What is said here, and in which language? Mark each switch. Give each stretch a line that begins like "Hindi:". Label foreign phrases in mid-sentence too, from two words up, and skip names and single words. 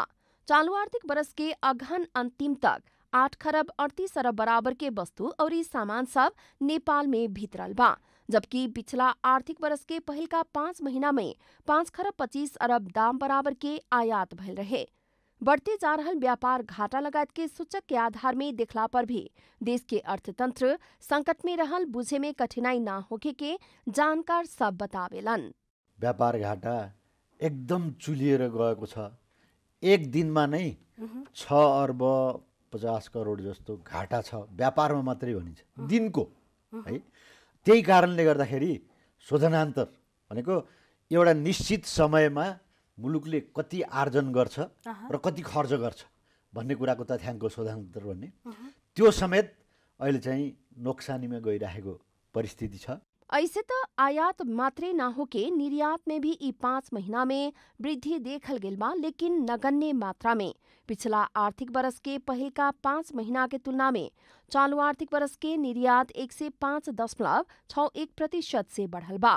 Bhojpuri: चालू आर्थिक वर्ष के अगहन अंतिम तक 8 खरब 38 अरब बराबर के वस्तु और सामान सब नेपाल में भीतरल बा, जबकि पिछला आर्थिक वर्ष के पहिल का 5 महीना में 5 खरब 25 अरब दाम बराबर के आयात भइल रहे। बढ़ते जा रहल व्यापार घाटा लगायत के सूचक के आधार में देखला पर भी देश के अर्थतंत्र संकट में रहल बुझे में कठिनाई ना होके के जानकार सब बतावेलन।
Nepali: व्यापार घाटा एकदम चुलिएर गएको छ। एक दिनमा नै 6 अर्ब 50 करोड जस्तो घाटा छ, व्यापारमा मात्रै भनिन्छ दिनको है। त्यही कारणले गर्दाखेरि शोधनान्तर भनेको एउटा निश्चित समयमा मुलुकले कति आर्जन गर्छ र कति खर्च गर्छ भन्ने कुराको तथ्याङ्क शोधनान्तर भन्ने, त्यो समेत अहिले चाहिँ नोक्सानीमा गइरहेको परिस्थिति छ।
Bhojpuri: ऐसे तो आयात मात्रे ना होके निर्यात में भी ई 5 महीना में वृद्धि देखल गेल बा, लेकिन नगण्य मात्रा में। पिछला आर्थिक वर्ष के पहिल का 5 महीना के तुलना में चालू आर्थिक वर्ष के निर्यात 105.61% से बढ़ल बा।